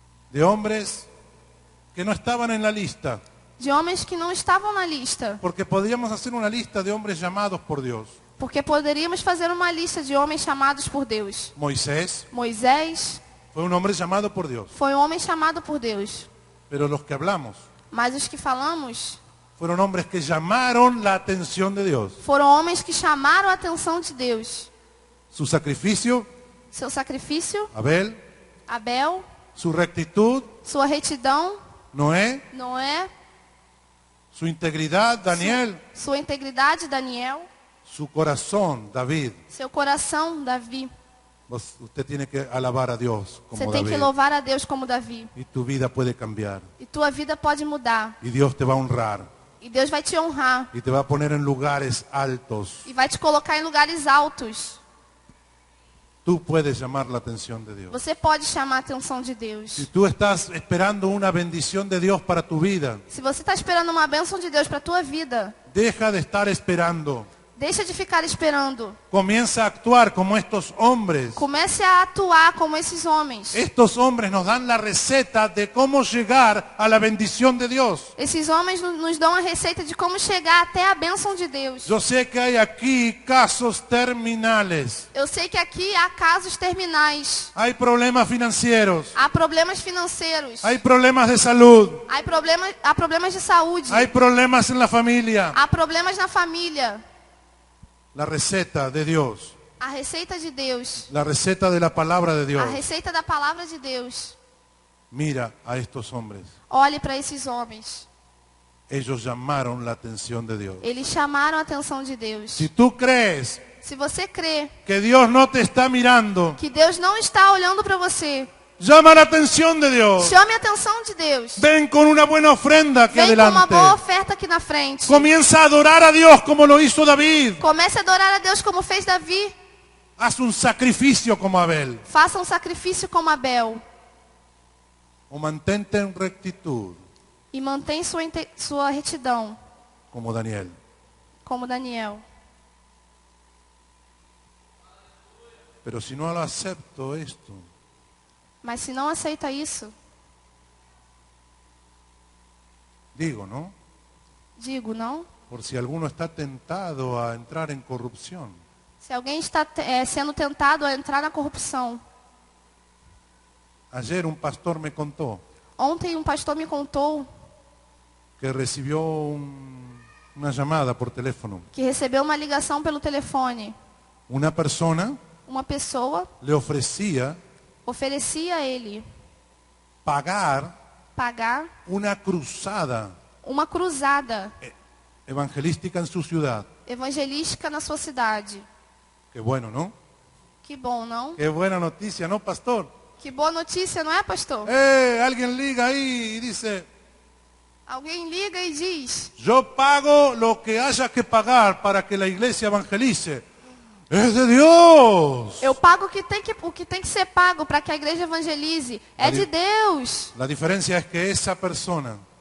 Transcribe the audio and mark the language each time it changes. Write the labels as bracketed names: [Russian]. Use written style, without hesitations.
[Spanish] De hombres que no estaban en la lista. [Portuguese] De homens que não estavam na lista. [Spanish] Porque podríamos hacer una lista de hombres llamados por Dios. [Portuguese] Porque poderíamos fazer uma lista de homens chamados por Deus. [Spanish] Moisés [Portuguese] Moisés [Spanish] fue un hombre llamado por Dios. [Portuguese] foi um homem chamado por Deus. [Spanish] Pero los que hablamos [Portuguese] Mas os que falamos [Spanish] fueron hombres que llamaron la atención de Dios. [Portuguese] foram homens que chamaram a atenção de Deus. [Spanish] Su sacrificio, [Portuguese] Seu sacrifício, [Spanish] Abel. [Portuguese] Abel, [Spanish] Su rectitud, [Portuguese] sua retidão, [Spanish] Noé. [Portuguese] Noé, [Spanish] Su integridad, Daniel. [Portuguese] sua integridade, Daniel, [Spanish] Su corazón, David. [Portuguese] seu coração, Davi. [Spanish] Usted tiene que alabar a Dios [Portuguese] Você como tem que David. louvar a Deus como Davi. [Spanish] Y tu vida puede cambiar. [Portuguese] E tua vida pode mudar. [Spanish] Y Dios te va a honrar. [Portuguese] E Deus vai te honrar. [Spanish] Y te va a poner en lugares altos. [Portuguese] E vai te colocar em lugares altos. [Spanish] Tú puedes llamar la atención de Dios. [Portuguese] Você pode chamar a atenção de Deus. [Spanish] Si tú estás esperando una bendición de Dios para tu vida, [Portuguese] Se você está esperando uma bênção de Deus para a tua vida, [Spanish] deja de estar esperando. [Portuguese] deixa de ficar esperando. [Spanish] Comienza a actuar como estos hombres. [Portuguese] Comece a atuar como esses homens. [Spanish] Estos hombres nos dan la receta de cómo llegar a la bendición de Dios. [Portuguese] Esses homens nos dão a receita de como chegar até a bênção de Deus. [Spanish] Yo sé que hay aquí casos terminales. [Portuguese] Eu sei que aqui há casos terminais. [Spanish] Hay problemas financieros. [Portuguese] Há problemas financeiros. [Spanish] Hay problemas de salud. [Portuguese] Há problemas de saúde. [Spanish] Hay problemas en la familia. [Portuguese] Há problemas na família. [Spanish] La receta de Dios. [Portuguese] A receita de Deus. [Spanish] La receta de la palabra de Dios. [Portuguese] A receita da palavra de Deus. [Spanish] Mira a estos hombres. [Portuguese] Olhe para esses homens. [Spanish] Ellos llamaron la atención de Dios. [Portuguese] Eles chamaram a atenção de Deus. [Spanish] Si tú crees [Portuguese] Se você crê [Spanish] que Dios no te está mirando, [Portuguese] que Deus não está olhando para você, [Spanish] llama la atención de Dios. [Portuguese] chame a atenção de Deus. [Spanish] Ven con una buena ofrenda aquí [Portuguese] Vem com uma [Spanish] adelante. [Portuguese] boa oferta aqui na frente. [Spanish] Comienza a adorar a Dios como lo hizo David. [Portuguese] Comece a adorar a Deus como fez Davi. [Spanish] Haz un sacrificio como Abel. [Portuguese] Faça um sacrifício como Abel. [Spanish] O mantente en rectitud [Portuguese] E mantém sua retidão, [Spanish] como Daniel. [Portuguese] como Daniel. [Spanish] Pero si no lo acepto esto, [Portuguese] Mas se não aceita isso, [Spanish] digo, ¿no? [Portuguese] digo, não? [Spanish] Por si alguno está tentado a entrar en corrupción. [Portuguese] Se alguém está sendo tentado a entrar na corrupção, [Spanish] Ayer un pastor me contó [Portuguese] Ontem um pastor me contou [Spanish] que recibió una llamada por teléfono. [Portuguese] que recebeu uma ligação pelo telefone. [Spanish] Una persona [Portuguese] Uma pessoa [Spanish] le ofrecía [Portuguese] oferecia a ele [Spanish] pagar [Portuguese] pagar [Spanish] una cruzada [Portuguese] uma cruzada [Spanish] evangelística en su ciudad. [Portuguese] evangelística na sua cidade. [Spanish] Qué bueno, ¿no? [Portuguese] Que bom, não? [Spanish] Qué buena noticia, ¿no, pastor? [Portuguese] Que boa notícia, não é, pastor? [Spanish] Alguien liga ahí y dice, [Portuguese] Alguém liga e diz: [Spanish] yo pago lo que haya que pagar para que la iglesia evangelice. Es de Dios. [Portuguese] eu pago o que tem que ser pago para que a igreja evangelize. É de Deus. [Spanish] La diferencia es que esa persona